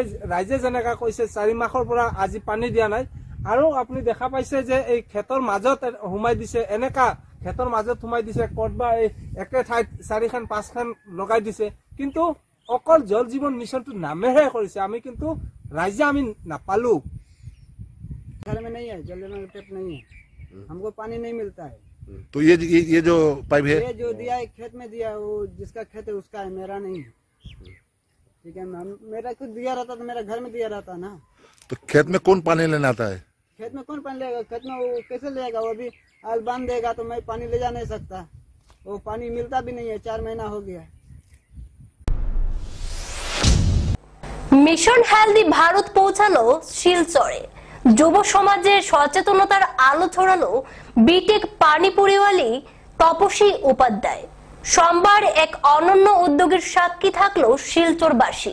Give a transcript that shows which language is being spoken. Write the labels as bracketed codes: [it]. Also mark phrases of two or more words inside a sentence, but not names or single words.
[as] ৰাইজে যেনেকা কৈছে 4 মাহৰ পৰা আজি পানী দিয়া নাই। আৰু আপুনি দেখা পাইছে যে এই ক্ষেতৰ মাজত সোমাই দিছে, এনেকা ক্ষেতৰ মাজত সোমাই দিছে, ক'ৰবা এই একে ঠাইত 4খান 5খান লগাই দিছে, কিন্তু অকল জল জীৱন মিছনটো নামেহে কৰিছে। আমি কিন্তু ৰাইজে আমি নাপালো। [hi] घर में नहीं है, जल जीवन टेप नहीं है, हमको पानी नहीं मिलता है। तो ये जो पाइप है, ये जो दिया है खेत में दिया, वो जिसका खेत है उसका है, मेरा नहीं है। ठीक है, मेरा खुद दिया रहता तो मेरा घर में दिया रहता ना। तो खेत में कौन पानी लेना आता है? खेत में कौन पानी लेगा? खेत में वो कैसे लेगा? वो भी आल बांध देगा तो मैं पानी ले जा नहीं सकता। वो पानी मिलता भी नहीं है, 4 महीना हो गया। [bn] মিশন হেলদি ভারত পৌঁছালো শিলচরে। যুব সমাজের সচেতনতার আলো ছড়ালো বিটেক পানিপুরিওয়ালি তপসী উপাধ্যায়। সোমবার এক অনন্য উদ্যোগের সাক্ষী থাকলো শিলচরবাসী।